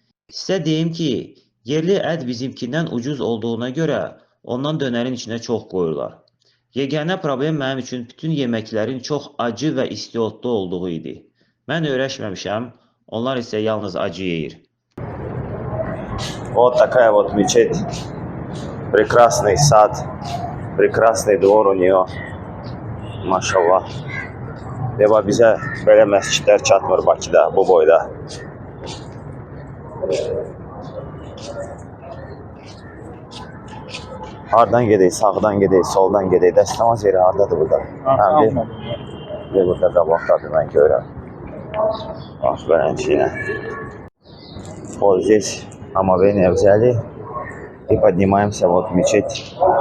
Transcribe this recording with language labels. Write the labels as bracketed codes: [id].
[az] Sizə deyim ki, yerli ət bizimkindən ucuz olduğuna görə ondan dönərin içinə çox qoyurlar. Yeganə problem mənim üçün bütün yeməklərin çox acı və istiotlu olduğu idi. Mən öyrəşməmişəm, onlar isə yalnız acı yeyir. [ru] Вот такая вот мечеть. Прекрасный сад, прекрасный двор у нее. [az] Maşallah. Deva bizə belə məscidlər çatmır Bakıda, bu boyda. Hardan gedək, sağdan gedək, soldan gedək. Dəstəmaz yeri hardadır burada? Bir burada qabaqdadır, mən görürəm. Bax, belənçiyinə. [ru] Вот здесь омовение взяли и поднимаемся вот в мечеть.